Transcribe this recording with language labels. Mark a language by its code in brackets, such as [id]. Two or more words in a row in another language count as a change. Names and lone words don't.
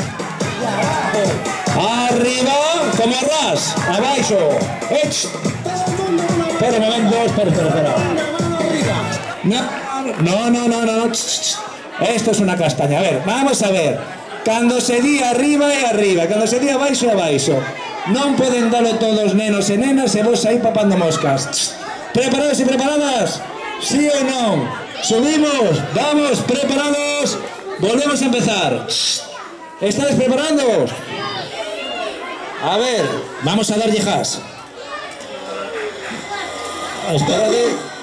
[gl] Arriba, como ras, abaixo. Espera un momento, espera. [es] No. Esto es una castaña. A ver, vamos a ver. Cuando [gl] se di arriba e arriba, cuando se di abaixo e abaixo. Non poden dalo todos nenos e nenas e vos aí papando moscas. [es] ¿Preparados y preparadas? ¿Sí o no? Subimos, vamos, preparados. Volvemos a empezar. ¿Estáis preparados? A ver, vamos a dar yejas. Espérate.